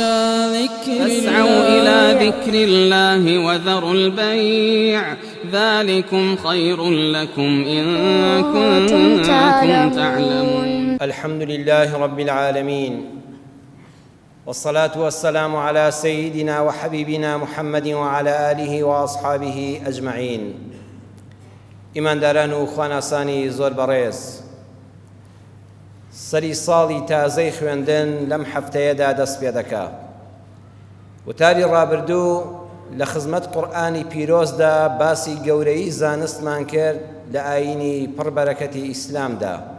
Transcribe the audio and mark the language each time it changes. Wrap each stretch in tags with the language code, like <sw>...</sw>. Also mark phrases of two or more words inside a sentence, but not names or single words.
<ar>إلى ذكر الله وذروا البيع ذلكم خير لكم إن كنتم تعلمون. الحمد لله رب العالمين، والصلاة والسلام على سيدنا وحبيبنا محمد وعلى آله وأصحابه أجمعين.</ar> <ckb>إمان داران خواناساني زۆر بەڕێز، سەری ساڵی تازەی خوێندن لەم هەفتەیەدا دەست پێ دەکا. وتاری ڕابردوو لە خزمەت قورئانی پیرۆزدا باسی گەورەی زانستمان کرد لە ئاینی پڕبەرەکەتی ئیسلامدا.</ckb>